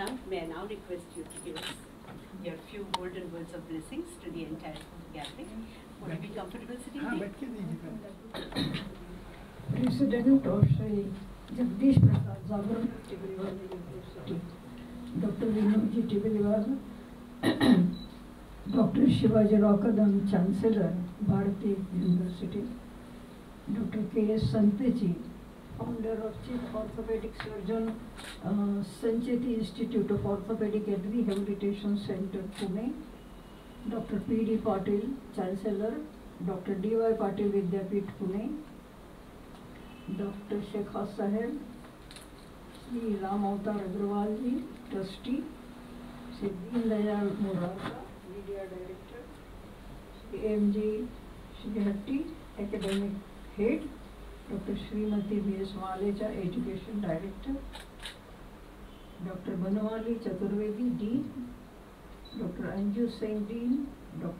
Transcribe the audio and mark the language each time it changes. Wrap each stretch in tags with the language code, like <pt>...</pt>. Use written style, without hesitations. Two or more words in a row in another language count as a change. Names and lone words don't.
<en>may I now request you to give us your few golden words of blessings to the entire gathering. Would you be comfortable sitting there? President of Shri Jagdish Prasad Jagrant Tibriwal University, Dr. Vinodji Tibriwal, Dr. Shivaji Rokadam, Chancellor, Bharati University, Dr. K.S. Santeji, founder of Chief Orthopedic Surgeon, Sancheti Institute of Orthopedic and Rehabilitation Center, Pune, Dr. P.D. Patil, Chancellor, Dr. D.Y. Patil Vidyapith, Pune, Dr. Shekha Saheb, Sri Ram Avatar Agrawal ji, Trustee, Sri Deen Dayal Morarka, Media Director, Sri M.G. Shrihatti, Academic Head, Dr. Srimati V.S. Malecha, Education Director, Dr. Banwali Chaturvedi, Dean, Dr. Anju Singh, Dean, Dr.</en>